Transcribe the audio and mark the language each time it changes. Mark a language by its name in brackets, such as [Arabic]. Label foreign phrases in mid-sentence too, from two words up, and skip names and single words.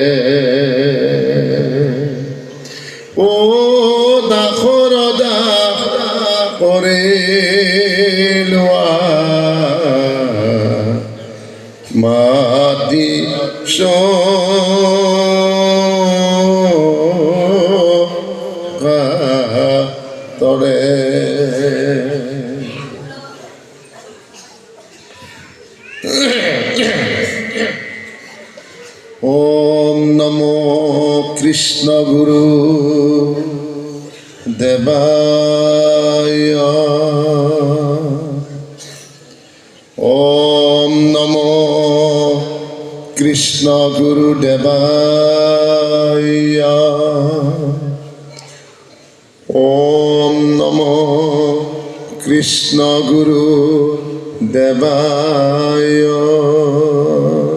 [Assamese] ও দাসৰ দাস কৰি লোৱা মাটি পাথৰে [Sanskrit] ॐ नमो कृष्ण गुरु देवाय ॐ नमो कृष्ण गुरु देवाय ॐ नमो कृष्ण गुरु देवाय